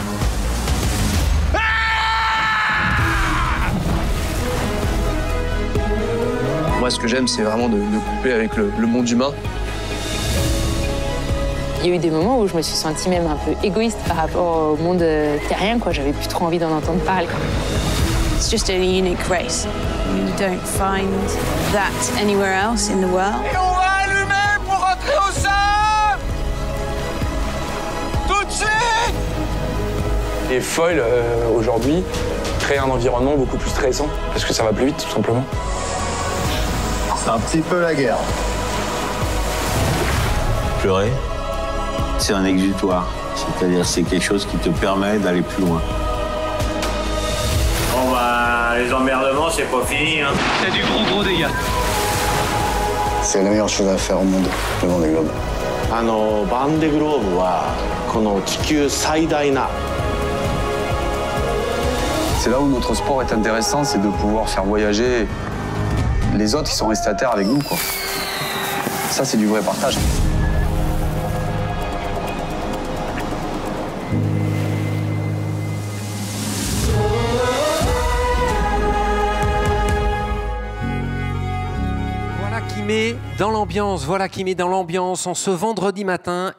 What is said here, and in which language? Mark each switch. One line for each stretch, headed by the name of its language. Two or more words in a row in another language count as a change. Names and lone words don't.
French: Moi, ce que j'aime, c'est vraiment de couper avec le monde humain. Il y a eu des moments où je me suis sentie même un peu égoïste par rapport au monde terrien, quoi. J'avais plus trop envie d'en entendre parler, quoi.
English: It's just a unique race. You don't find that anywhere else in the world.
French: Et on va allumer pour rentrer au sable. Tout de suite. Les foils, aujourd'hui, créent un environnement beaucoup plus stressant, parce que ça va plus vite, tout simplement. C'est un petit peu la guerre. Pleurer, c'est un exutoire. C'est-à-dire c'est quelque chose qui te permet d'aller plus loin. Bon bah, les emmerdements, c'est pas fini, hein. C'est du gros dégâts. C'est la meilleure chose à faire au monde, le Vendée Globe.
Japanese: バンデグローブはこの地球最大な
French: C'est là où notre sport est intéressant, c'est de pouvoir faire voyager les autres qui sont restés à terre avec nous, quoi. Ça, c'est du vrai partage. Voilà qui met dans l'ambiance en ce vendredi matin.